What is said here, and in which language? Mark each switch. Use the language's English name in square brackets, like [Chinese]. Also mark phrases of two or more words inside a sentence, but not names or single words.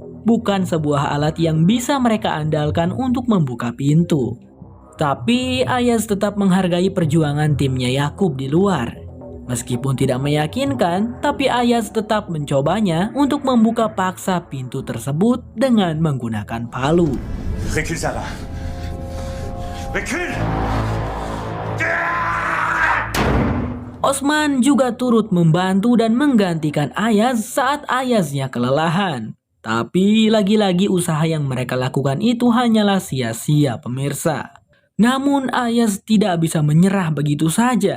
[Indonesian] Bukan sebuah alat yang bisa mereka andalkan untuk membuka pintu. Tapi Ayaz tetap menghargai perjuangan timnya Yakub di luar. Meskipun tidak meyakinkan, tapi Ayaz tetap mencobanya untuk membuka paksa pintu tersebut dengan menggunakan palu. [French] Recule, Sarah. Recule! [Indonesian] Osman juga turut membantu dan menggantikan Ayaz saat Ayaznya kelelahan. Tapi lagi-lagi usaha yang mereka lakukan itu hanyalah sia-sia pemirsa. Namun Ayaz tidak bisa menyerah begitu saja.